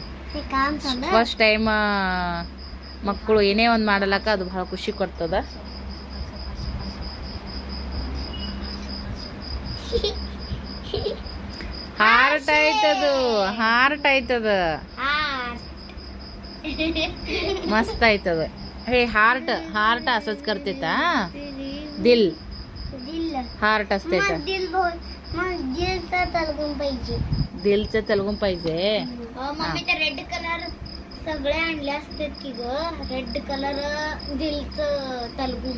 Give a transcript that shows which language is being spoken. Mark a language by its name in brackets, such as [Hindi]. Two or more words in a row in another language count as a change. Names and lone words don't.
[English] first time [Kannada] ಮಕ್ಕಳು ಏನೇ ಒಂದು ಮಾಡಲಕ್ಕ ಅದು ಬಹಳ ಖುಷಿ ಕೊಡ್ತದ. ಹಾರ್ಟ್ ಆಯ್ತದ ಮಸ್ತ್ ಆಯ್ತದ. [Marathi] हे हार्ट असंच करतेत. दिल हार्ट असते तर दिलचं तलगून पाहिजे. मम्मी तर [English] red colour [Marathi] सगळे आणले असतात की ग, [English] red colour [Marathi] दिलचं तलगून